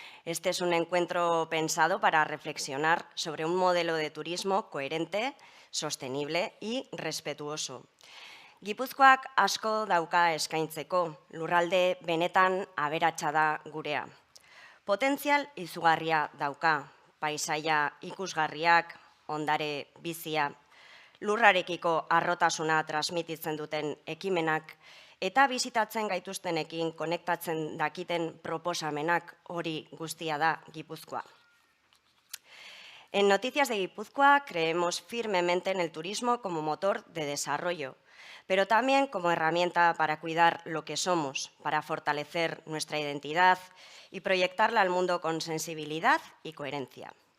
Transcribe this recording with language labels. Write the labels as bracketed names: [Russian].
[Spanish] Este es un encuentro pensado para reflexionar sobre un modelo de turismo coherente, sostenible y respetuoso. [Basque] Gipuzkoak asko dauka eskaintzeko, lurralde benetan aberatsa da gurea. Potentzial izugarria dauka, paisaia ikusgarriak, ondare bizia, lurrarekiko arrotasuna transmititzen duten ekimenak eta bizitatzen gaituztenekin konektatzen dakiten proposamenak hori guztia da Gipuzkoa. [Spanish] En Noticias de Guipúzcoa creemos firmemente en el turismo como motor de desarrollo, pero también como herramienta para cuidar lo que somos, para fortalecer nuestra identidad y proyectarla al mundo con sensibilidad y coherencia.